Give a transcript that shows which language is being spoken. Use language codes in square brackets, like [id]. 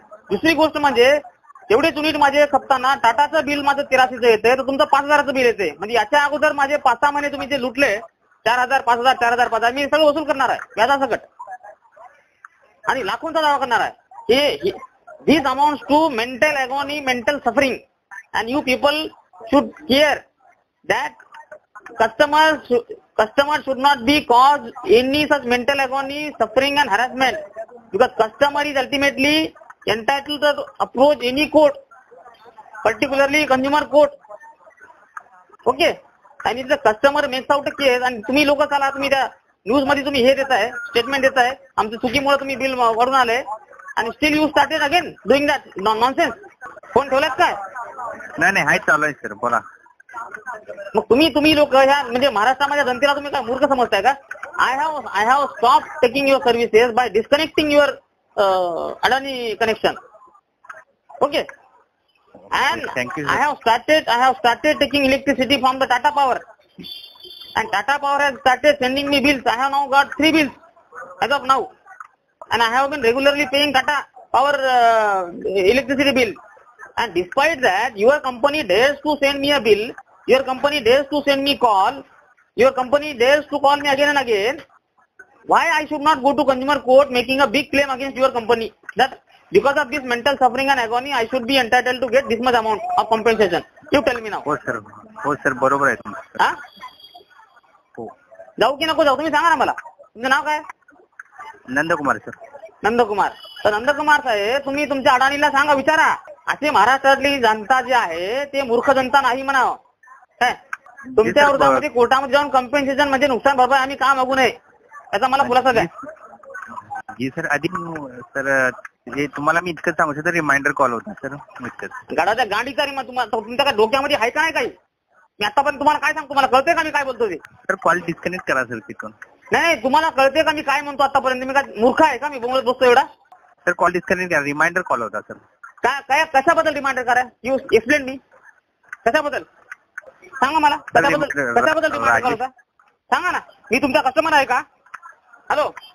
[mr] दुसरी गोष्ट म्हणजे तेवढेच युनिट माझे खपताना टाटाचं बिल माझं 1300चं येते, तर तुमचं 5,000चं बिल येते. म्हणजे याच्या अगोदर माझे 5-6 महिने तुम्ही जे लुटले 4,000, 5,000, 4,000, 5,000 मी सगळं वसूल करणार आहे व्याजासकट, आणि लाखोंचा दावा करणार आहे. [en] These amounts to mental agony, mental suffering, and you people should care that customers should not be caused any such mental agony, suffering and harassment, because customer is ultimately entitled to approach any court, particularly consumer court. Okay, and if the customer makes out a case, and [mr] तुम्ही लोक चला तुम्ही त्या news मध्ये तुम्ही हे देताय, statement देताय, आमच्या चुकीमुळे तुम्ही बिल वरून आले, आणि [en] Still you started again doing that nonsense. [mr] Phone ठेवलात काय? नाही हाय, चालू आहे सर, बोला. मग तुम्ही लोक ह्या म्हणजे महाराष्ट्रामध्ये जनतेला तुम्ही काय मूर्ख समजताय का? [en] I have stop taking your services by disconnecting your Adani connection. Okay, And Thank you, I sir. have started taking electricity from the Tata Power. And Tata Power has started sending me bills. I have now got 3 bills as of now. And I have been regularly paying Tata Power electricity bill. And despite that, your company dares to send me a bill. Your company dares to send me call. Your company dares to call me again and again. Why I should not go to consumer court making a big claim against your company? That because of this mental suffering and agony, I should be entitled to get this much amount of compensation. You tell me now. [mr] हो sir बरोबर आहे तुमचं. हा? हो. जाऊ की नको जाऊ तुम्ही सांगा ना मला. तुमचं नाव काय? नंदकुमार सर. नंदकुमार. तर नंदकुमार साहेब तुम्ही तुमच्या अडाणीला सांगा विचारा. असे महाराष्ट्रातली जनता जी आहे ते मूर्ख जनता नाही म्हणावं. काय? तुमच्या विरोधामध्ये कोर्टामध्ये जाऊन कॉम्पेन्सेशन म्हणजे नुकसान भरपाई आम्ही का मागू नये याचा मला खुलासा द्या. जी सर आधी सर हे तुम्हाला मी इतकं सांगू शकतो रिमाइंडर कॉल होता सर इतकंच. गाडाच्या गाडीचा तुम्हाला तुमच्या काय डोक्यामध्ये आहे का नाही काही? मी आतापर्यंत तुम्हाला काय सांगतो मला कळते का मी काय बोलतो ते? सर कॉल डिस्कनेक्ट करा सर तिथून. नाही तुम्हाला कळते का मी काय म्हणतो आतापर्यंत? मी काय मूर्ख आहे का मी बोलत बसतो एवढा? सर कॉल डिस्कनेक्ट करा रिमाइंडर कॉल होता सर. काय कशाबद्दल रिमाइंडर करा? [en] you explain [mr] मी कशाबद्दल सांगा मला. कशाबद्दल रिमाइंडर कॉल होता सांगा ना. मी तुमचा कस्टमर आहे का? हॅलो